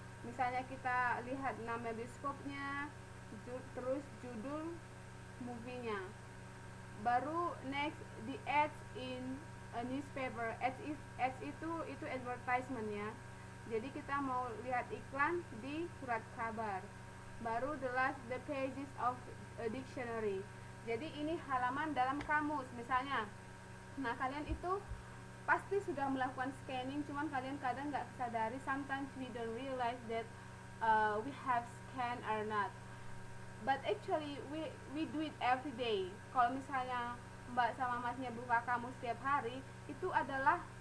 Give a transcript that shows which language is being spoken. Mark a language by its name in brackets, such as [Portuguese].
[Indonesian] Misalnya kita lihat nama bioskopnya, terus judul movie-nya. [English] Baru next, the ads in a newspaper. [Indonesian] Ads itu advertisement ya. Jadi kita mau lihat iklan di surat kabar. [English] Baru the last, the pages of a dictionary. [Indonesian] Jadi ini halaman dalam kamus misalnya. Nah kalian itu pasti sudah melakukan scanning, cuman kalian kadang nggak sadari. [English] Sometimes we don't realize that we have scanned or not, but actually we do it every day. [Indonesian] Kalau misalnya mbak sama masnya buka kamus setiap hari, itu adalah